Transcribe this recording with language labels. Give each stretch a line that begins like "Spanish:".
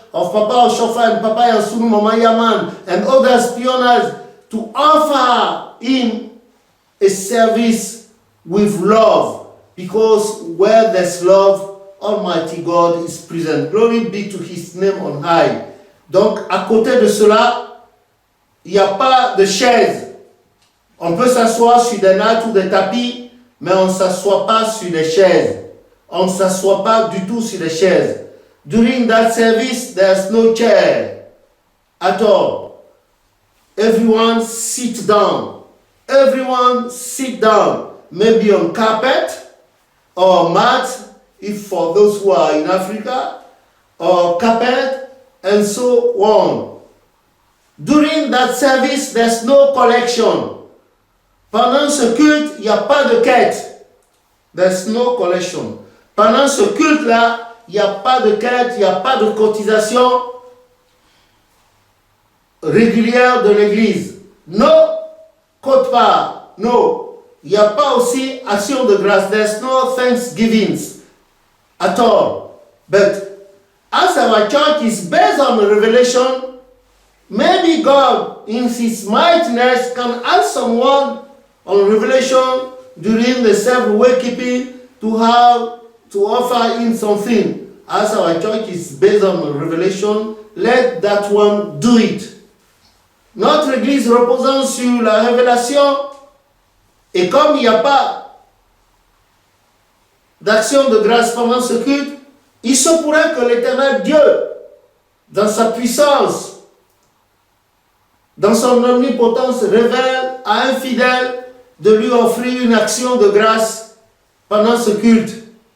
English: of Papa Oshofa and Papa Yansunu, Mama Yaman, and other pioneers, to offer him a service with love, because where there's love, Almighty God is present. Glory be to his name on high.
French: Donc, à côté de cela, il n'y a pas de chaise. On peut s'asseoir sur des nattes ou des tapis, mais on ne s'assoit pas sur des chaises. on ne s'assoit pas du tout sur les chaises.
English: During that service, there's no chair at all. Everyone sit down. Everyone sit down. Maybe on carpet or mat, if for those who are in Africa, or carpet, and so on. During that service, there's no collection.
French: Pendant ce culte, il n'y a pas de quête.
English: There's no collection.
French: Pendant ce culte-là, il n'y a pas de quête, il n'y a pas de cotisation régulière de l'église. Non, quote pas, non. Il n'y a pas aussi action de grâce.
English: There's no thanksgivings at all. But as our church is based on revelation, maybe God, in His mightiness, can ask someone on revelation during the self-wakekeeping to offer in something. As our church is based on revelation, let that one do it.
French: Notre église reposant sur la révélation, et comme il n'y a pas d'action de grâce pendant ce culte, il se pourrait que l'Éternel Dieu, dans sa puissance, dans son omnipotence, révèle à un fidèle de lui offrir une action de grâce pendant ce culte.